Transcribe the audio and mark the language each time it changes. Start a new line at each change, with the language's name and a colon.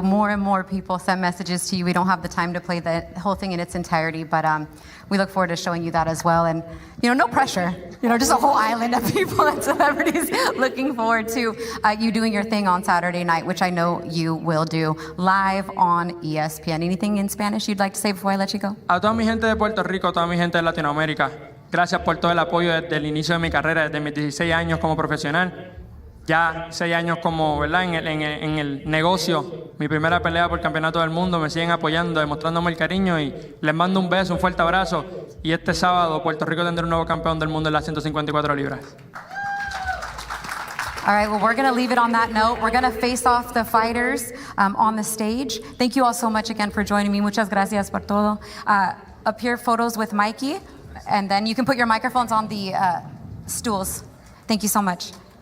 English: More and more people send messages to you. We don't have the time to play the whole thing in its entirety, but we look forward to showing you that as well. And, no pressure. Just a whole island of people and celebrities looking forward to you doing your thing on Saturday night, which I know you will do, live on ESPN. Anything in Spanish you'd like to say before I let you go?
Spanish: A toda mi gente de Puerto Rico, a toda mi gente de Latinoamérica, gracias por todo el apoyo desde el inicio de mi carrera, desde mis 16 años como profesional. Ya 6 años como, ¿verdad? En el negocio, mi primera pelea por el campeonato del mundo, me siguen apoyando, demostrándome el cariño y les mando un beso, un fuerte abrazo. Y este sábado Puerto Rico tendrá un nuevo campeón del mundo en las 154 libras.
English: All right, well, we're going to leave it on that note. We're going to face off the fighters on the stage. Thank you all so much again for joining me.
Spanish: Muchas gracias por todo.
English: Up here, photos with Mikey, and then you can put your microphones on the stools. Thank you so much.